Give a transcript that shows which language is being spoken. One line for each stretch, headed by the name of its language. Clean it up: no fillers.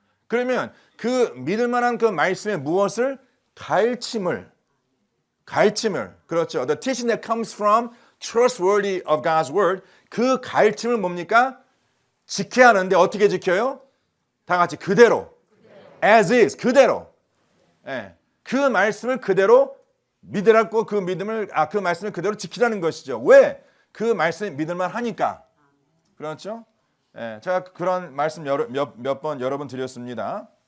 Korean: 그러면 그 믿을만한 그 말씀에 무엇을? 가르침을. 그렇죠.
English: The teaching that comes from trustworthy of God's word.
Korean: 그 가르침을 뭡니까? 지켜야 하는데 어떻게 지켜요? 다 같이 그대로.
English: As is.
Korean: 그대로. 예. 그 말씀을 그대로 믿으라고 그 말씀을 그대로 지키라는 것이죠. 왜? 그 말씀이 믿을만 하니까. 그렇죠? 예, 제가 그런 말씀 몇 번 여러 번 드렸습니다.